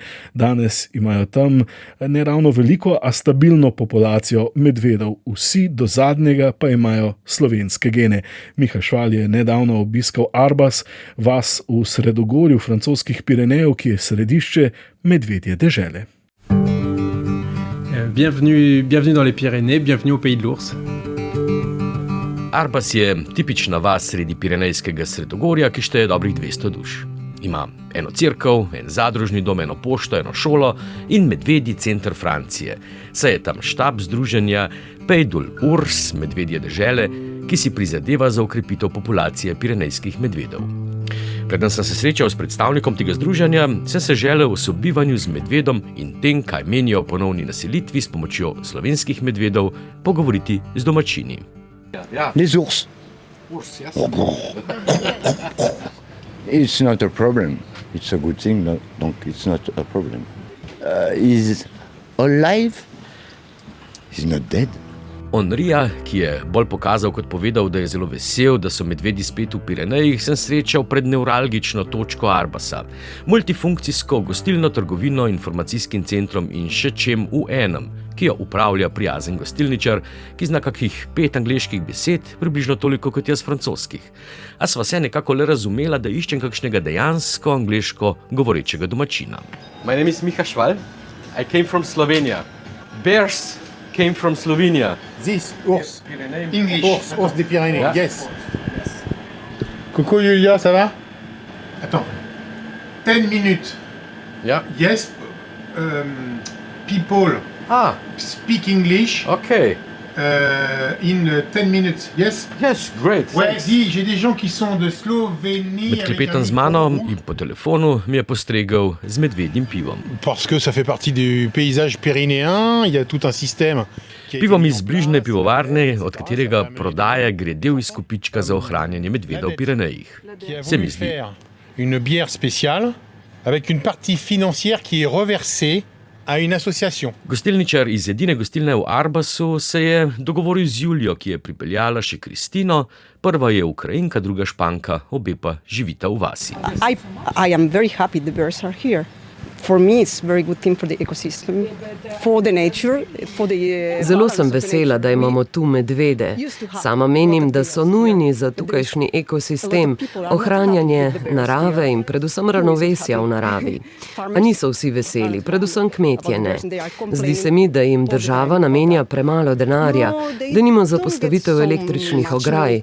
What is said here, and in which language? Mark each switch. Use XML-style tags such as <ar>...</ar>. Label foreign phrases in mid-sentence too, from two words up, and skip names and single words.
<sl>Danes imajo tam ne ravno veliko, a stabilno populacijo medvedov. Vsi do zadnjega pa imajo slovenske gene. Miha Šval je nedavno obiskal Arbas, vas v sredogorju francoskih Pirenejev, ki je središče medvedje dežele.</sl> <fr>Bienvenue dans les Pyrénées, bienvenue au pays de l'ours.</fr> <sl>Arbas je tipična vas sredi Pirenejskega sredogorja, ki šteje dobrih 200 duš. Ima eno cerkev, en zadružni dom, eno pošto, eno šolo in medvedji center Francije. Saj je tam štab združenja Pays de l'Ours, medvedje dežele, ki si prizadeva za okrepitev populacije pirenejskih medvedov. Preden sem se srečal s predstavnikom tega združenja, sem se želel o sobivanju z medvedom in tem, kaj menijo o ponovni naselitvi s pomočjo slovenskih medvedov, pogovoriti z domačini.</sl> <fr>Les ours.</fr> <en>It's not a problem. It's a good thing, no? Donc it's not a problem. He's alive. He's not dead.</en> <sl>Onrija, ki je bolj pokazal kot povedal, da je zelo vesel, da so medvedi spet v Pirenejih, sem srečal pred nevralgično točko Arbasa. Multifunkcijsko gostilno, trgovino, informacijskim centrom in še čem v enem, ki jo upravlja prijazen gostilničar, ki zna kakih 5 angleških besed, približno toliko kot jaz francoskih. A sva se nekako le razumela, da iščem kakšnega dejansko angleško govorečega domačina.</sl> <en>My name is Miha Šval. I came from Slovenia. Bears came from Slovenia.</en> <fr>This, ours. English. Ours des Pyrénées,</fr> <en>Yeah.</en> <fr>yes. Coucou Julia, ça va? Attends.</fr> <en>10 minutes. Yeah. Yes. People speak English Okay. in 10 minutes. Yes? Yes, great.</en> <fr>Ouais,</fr> <en>thanks.</en> <fr>dis, j'ai des gens qui sont de Slovénie.</fr> <sl>Med klepetom z mano in po telefonu mi je postregel z medvedjim pivom.</sl> <fr>Parce que ça fait partie du paysage pyrénéen, il y a tout un système.</fr> <sl>Pivom iz bližnje pivovarne, od katerega prodaja gre del izkupička za ohranjanje medvedov v Pirenejih. Se mi zdi.</sl> <fr>Une bière spéciale avec une partie financière qui est reversée à une association.</fr> <sl>Gostilničar iz edine gostilne v Arbasu se je dogovoril z Julijo, ki je pripeljala še Kristino. Prva je Ukrajinka, druga Španka, obe pa živita v vasi.</sl> <en>I am very happy the bears are here.</en> <sl>Zelo sem vesela, da imamo tu medvede. Sama menim, da so nujni za tukajšnji ekosistem, ohranjanje narave in predvsem ravnovesja v naravi. A niso vsi veseli, predvsem kmetje ne. Zdi se mi, da jim država namenja premalo denarja, denimo za postavitev električnih ograj.</sl>